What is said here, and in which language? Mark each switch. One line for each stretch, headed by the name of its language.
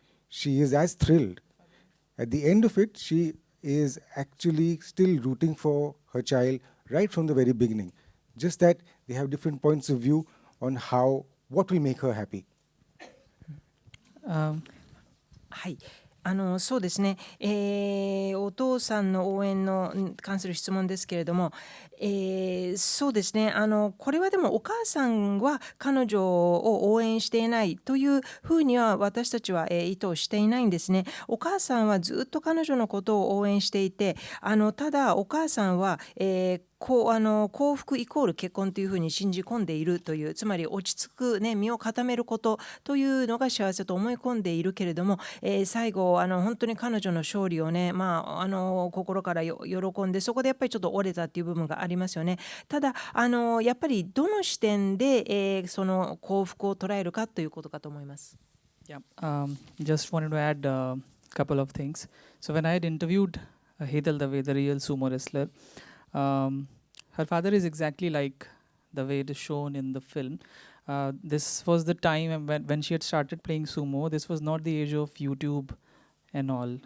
English: She is as thrilled. At the end of it, she is actually still rooting for her child right from the very beginning. Just that they have different points of view on what will make her happy.
Japanese: はい。そうですね、お父さんの応援の関する質問ですけれども、そうですね、これはでもお母さんは彼女を応援していないというふうには私たちは、意図していないんですね。お母さんはずっと彼女のことを応援していて、ただお母さんは、幸福イコール結婚というふうに信じ込んでいるという、つまり落ち着く、身を固めることというのが幸せと思い込んでいるけれども、最後本当に彼女の勝利をね、心から喜んで、そこでやっぱりちょっと折れたっていう部分がありますよね。ただやっぱりどの視点で、その幸福を捉えるかということかと思います。
English: Yeah, just wanted to add a couple of things. So when I had interviewed Hetal Dave, the real sumo wrestler, her father is exactly like the way it is shown in the film. This was the time when she had started playing sumo. This was not the age of YouTube and all.